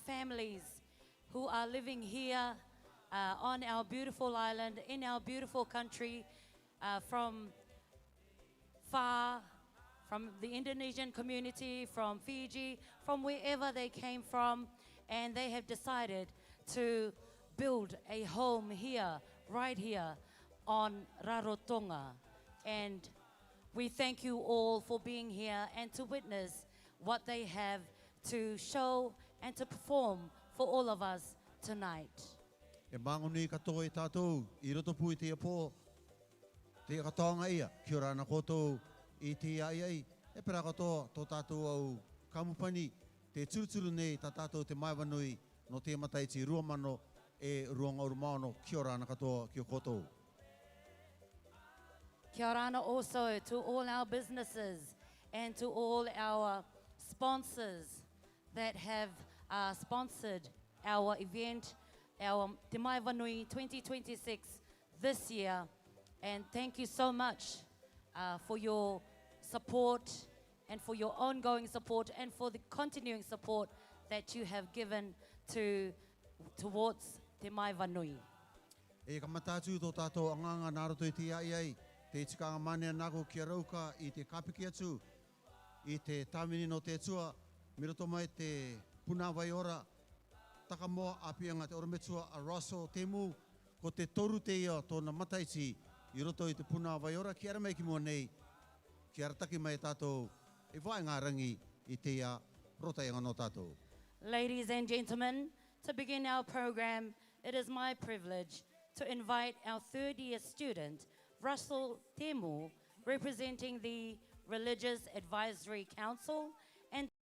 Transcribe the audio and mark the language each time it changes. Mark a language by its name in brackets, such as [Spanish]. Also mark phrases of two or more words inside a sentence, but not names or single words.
[English] families who are living here on our beautiful island, in our beautiful country, from far, from the Indonesian community, from Fiji, from wherever they came from, and they have decided to build a home here, right here on Rarotonga. And we thank you all for being here and to witness what they have to show and to perform for all of us tonight. [Rarotongan] E mangoni katoa i tātou, i roto pui te apo, te katoanga ia, ki ora ana koutou i te ai, e pera katoa tō tātou au kamupani, te turuturu nei tā tātou te maiwanui no te mataiti ruamano e ruanga urumano, ki ora ana katoa ki o koutou. Kia ora ana [English] also to all our businesses and to all our sponsors that have sponsored our event, our Te Mai Wanui 2026 this year. And thank you so much for your support and for your ongoing support and for the continuing support that you have given towards Te Mai Wanui. [Rarotongan] E kamatatu tō tātou anganga nā roto i te ai, te tikanga manea nako ki a rauka i te kapiki atu, i te tāmini no te tua, miroto mai te puna vai ora, taka moa apianga te orometua a Russell Temu, ko te toru te ia tōna mataiti i roto i te puna vai ora, ki ara mai ki mua nei, ki ara taki mai tātou, e vai ngā rangi i te ia rota i ngā tātou. [English] Ladies and gentlemen, to begin our program, it is my privilege to invite our third-year student, Russell Temu, representing the Religious Advisory Council, and